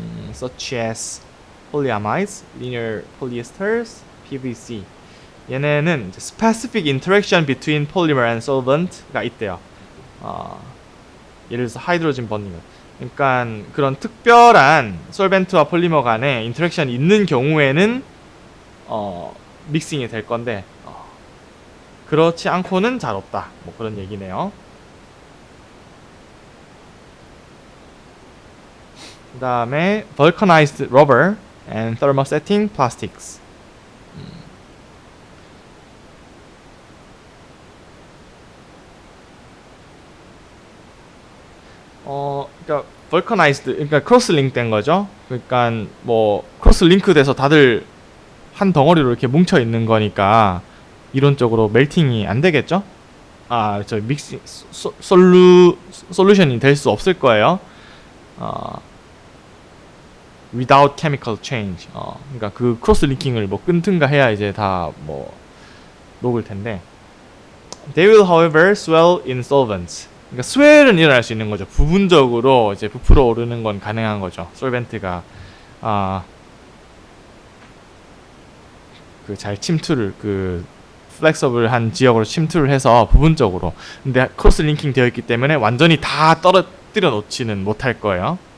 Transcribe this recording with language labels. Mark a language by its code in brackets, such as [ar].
[en] Such as polyamides, linear polyesters, PVC. [ko] 얘네는 [en] specific interaction between polymer and solvent [ko] 가 있대요. 예를 들어서 하이드로진 번딩. 그러니까 그런 특별한 솔벤트와 폴리머 간에 인터랙션이 있는 경우에는 믹싱이 될 건데 그렇지 않고는 잘 없다. 뭐 그런 얘기네요. 그 다음에 [en] vulcanized rubber and thermosetting plastics. [ko] 그러니까 vulcanized, 그러니까 크로스 링크 된 거죠. 그러니까 뭐 크로스 링크 돼서 다들 한 덩어리로 이렇게 뭉쳐 있는 거니까 이론적으로 멜팅이 안 되겠죠? 저 믹싱 솔루션이 될 수 없을 거예요. [en] without chemical change. [ko] 그러니까 그 크로스 링킹을 뭐 끊든가 해야 이제 다 뭐 녹을 텐데. [en] They will, however, swell in solvents. [ko] 그러니까 스웰은 일어날 수 있는 거죠. 부분적으로 이제 부풀어 오르는 건 가능한 거죠. 솔벤트가 그 잘 침투를 플렉서블한 지역으로 침투를 해서 부분적으로. 근데 크로스 링킹 되어 있기 때문에 완전히 다 떨어뜨려 놓지는 못할 거예요.